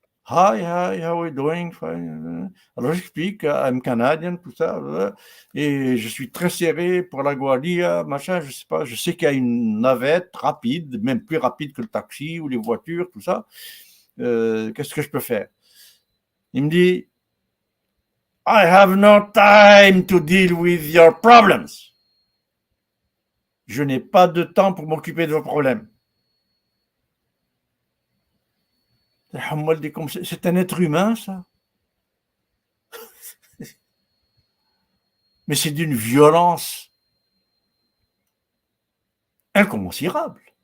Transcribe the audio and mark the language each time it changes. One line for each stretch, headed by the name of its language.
English: Hi, how are you doing? Fine.
French: Alors j'explique,
English: I'm Canadian,
French: tout ça, et je suis très serré pour LaGuardia, machin, je sais pas, je sais qu'il y a une navette rapide, même plus rapide que le taxi ou les voitures, tout ça. Qu'est-ce que je peux faire? Il me dit,
English: I have no time to deal with your problems.
French: Je n'ai pas de temps pour m'occuper de vos problèmes. C'est un être humain, ça. Mais c'est d'une violence incommensurable.